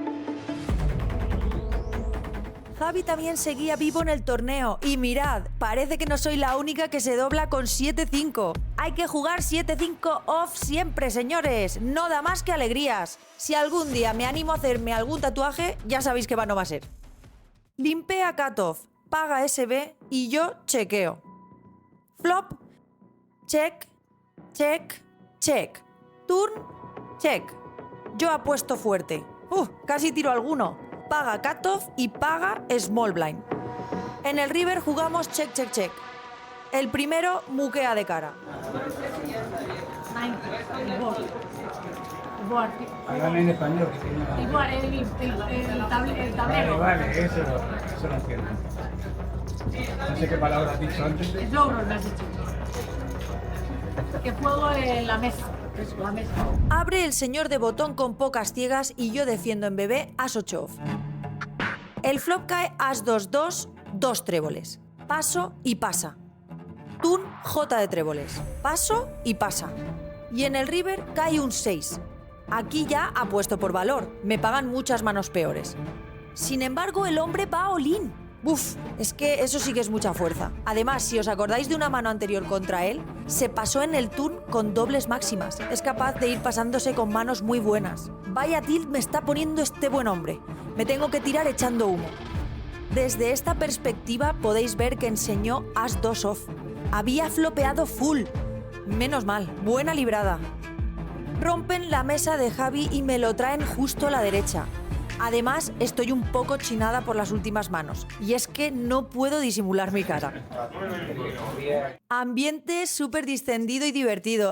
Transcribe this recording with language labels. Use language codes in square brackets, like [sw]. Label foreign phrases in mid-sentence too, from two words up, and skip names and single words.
[es] Javi también seguía vivo en el torneo y mirad, parece que no soy la única que se dobla con 7-5. Hay que jugar 7-5 off siempre, señores, no da más que alegrías. Si algún día me animo a hacerme algún tatuaje, ya sabéis que no va a ser. Limpea cutoff, paga SB y yo chequeo. [en] Flop, check, check, check. Turn, check. [es] Yo apuesto fuerte. Casi tiro alguno. Paga cutoff y paga [en] small blind. [es] En el river jugamos [en] check, check, check. [es] El primero muquea de cara. Háblame en español. Igual, el tablero. Vale, eso lo entiendo. No sé qué palabra has dicho antes. Es logro, me has dicho. Que juego en la mesa. Es la mesa. Abre el señor de botón con pocas ciegas y yo defiendo en bebé as 8 off. El flop cae as 2-2, 2 tréboles. Paso y pasa. Turn J de tréboles. Paso y pasa. Y en el river cae un 6. Aquí ya apuesto por valor. Me pagan muchas manos peores. Sin embargo, el hombre va all-in. Uf, es que eso sí que es mucha fuerza. Además, si os acordáis de una mano anterior contra él, se pasó en el turn con dobles máximas. Es capaz de ir pasándose con manos muy buenas. Vaya tilt me está poniendo este buen hombre. Me tengo que tirar echando humo. Desde esta perspectiva podéis ver que enseñó as 2 off. Había flopeado full. Menos mal, buena librada. Rompen la mesa de Javi y me lo traen justo a la derecha. Además, estoy un poco chinada por las últimas manos. Y es que no puedo disimular mi cara. Ambiente súper distendido y divertido.